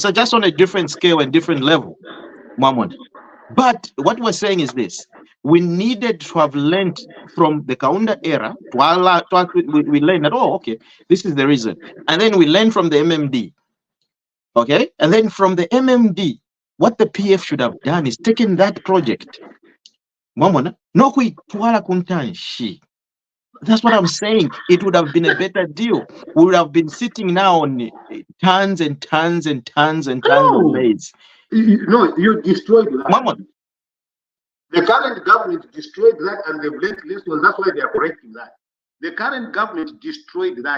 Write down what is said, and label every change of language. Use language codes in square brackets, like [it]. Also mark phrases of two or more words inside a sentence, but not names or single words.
[en] So just on a different scale and different level, Mahmoud. But what we're saying is this: we needed to have learned from the Kaunda era. We learned that, oh, okay, this is the reason, and then we learned from the MMD. Okay, and then from the MMD, what the PF should have done is taken that project. [bem] Mamona, no kuitwala kuntanshi. [en] That's what I'm saying. It would have been a better deal. We would have been sitting now on tons and tons and tons and tons of maize. No, you destroyed that. Mamona. The current government destroyed that, and they've learned lessons. That's why they are correcting that. The current government destroyed that.